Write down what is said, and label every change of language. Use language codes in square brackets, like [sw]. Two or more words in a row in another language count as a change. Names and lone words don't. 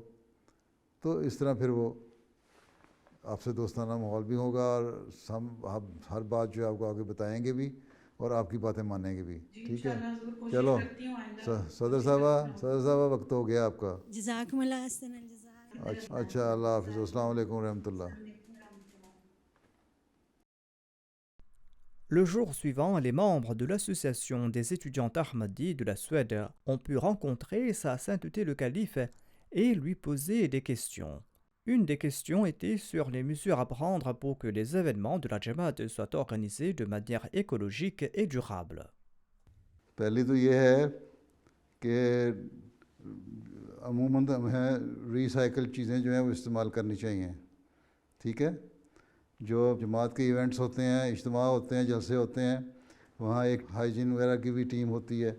[ur] تو اس طرح پھر وہ آپ سے دوستانہ ماحول بھی ہوگا, اور ہم ہر بات جو ہے آپ کو آگے بتائیں گے بھی, اور آپ کی باتیں مانیں گے بھی. ٹھیک ہے, چلو صدر صاحبہ وقت ہو گیا آپ کا. [ar] جزاکم اللہ احسن الجزاء. [ur] اچھا, اللہ حافظ, [ar] السلام علیکم ورحمۃ اللہ. [fr] Le jour suivant, les membres de l'association des étudiants Ahmadis de la Suède ont pu rencontrer Sa Sainteté le Calife et lui poser des questions. Une des questions était sur les mesures à prendre pour que les événements de la Jamaat soient organisés de manière écologique et durable. [ur] پہلی تو یہ ہے کہ عموماً ہمیں ریسائیکل چیزیں جو ہیں وہ استعمال کرنی چاہیے. ٹھیک ہے, جو جماعت کے ایونٹس ہوتے ہیں, اجتماع ہوتے ہیں, جلسے ہوتے ہیں, وہاں ایک ہائیجین وغیرہ کی بھی ٹیم ہوتی ہے.